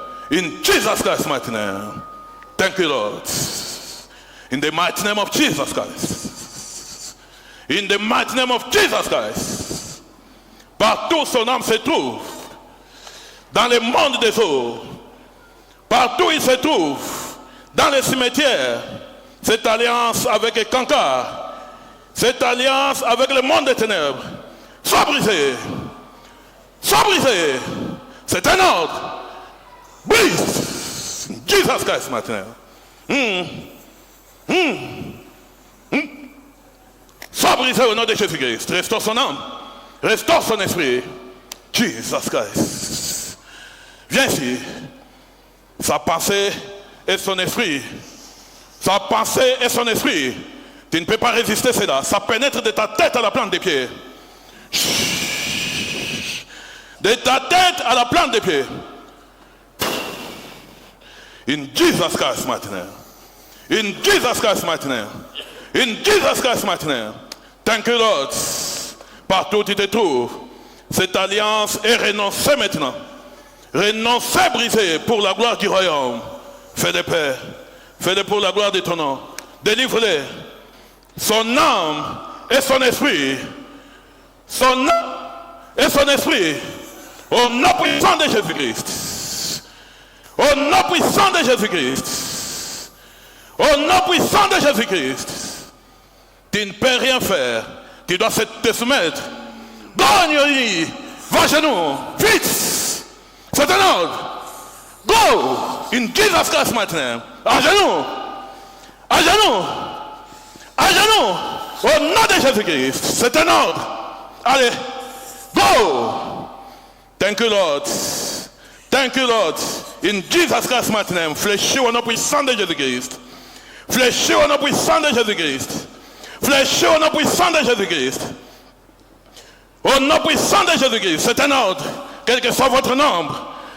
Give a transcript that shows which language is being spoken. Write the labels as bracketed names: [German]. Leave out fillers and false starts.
[English] In Jesus Christ's mighty name. Thank you Lord. In the mighty name of Jesus Christ. In the mighty name of Jesus Christ. [French] Partout son âme se trouve. Dans le monde des eaux. Partout il se trouve. Dans les cimetières. Cette alliance avec les cancars. Cette alliance avec le monde des ténèbres. Soit brisée. Soit brisée. C'est un ordre. Brise. Jesus Christ maintenant. Soit brisé au nom de Jésus-Christ. Restaure son âme. Restaure son esprit. Jesus Christ. Viens ici. Sa pensée et son esprit. Sa pensée et son esprit. Tu ne peux pas résister à cela. Ça pénètre de ta tête à la plante des pieds. De ta tête à la plante des pieds. [English] In Jesus Christ's mighty name. In Jesus Christ's mighty name. In Jesus Christ's mighty name. Thank you Lord. [French] Partout où tu te trouves, cette alliance est renoncée maintenant. Renoncée, brisée pour la gloire du royaume. Fais-le Père. Fais-le pour la gloire de ton nom. Délivre-les. Son âme et son esprit. Son âme et son esprit. Au nom puissant de Jésus-Christ. Au nom puissant de Jésus-Christ. Au nom puissant de Jésus-Christ. Tu ne peux rien faire. Tu dois te soumettre. Gagne, va à genoux. Vite. C'est un ordre. Go. [English] In Jesus Christ's mighty name. [French] À genoux. À genoux. À genoux. Au nom de Jésus-Christ. C'est un ordre. Allez. Go. [English] Thank you Lord. Thank you Lord. In Jesus Christ's mighty name. [French] Fléchis au nom puissant de Jésus-Christ. Fléchis au nom puissant de Jésus-Christ. Fléchis au nom puissant de Jésus-Christ. Au nom puissant de Jésus-Christ. C'est un ordre. Quel que soit votre nombre.